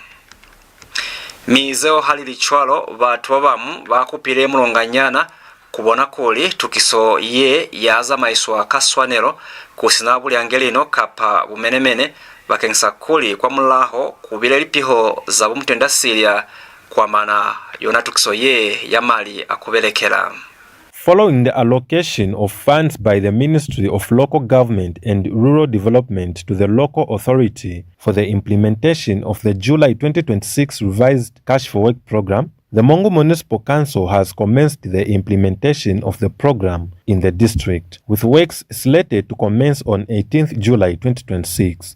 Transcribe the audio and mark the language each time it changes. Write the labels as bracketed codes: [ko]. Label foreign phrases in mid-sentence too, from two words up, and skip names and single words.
[loz] Mizeo halili chwalo batu babamu bakupile mulonganyana kubona kuli tukiso ye yaza maiswa kaswanero kusinabuli angelino kapa bumenemene bakengisa kuli kwa mulaho kubile lipiho za bumutenda silia kwa mana yona tukiso ye yamali akubelekela. [en] Following the allocation of funds by the Ministry of Local Government and Rural Development to the local authority for the implementation of the July 2026 revised Cash for Work program, the Mungu Municipal Council has commenced the implementation of the program in the district, with works slated to commence on 18th July 2026.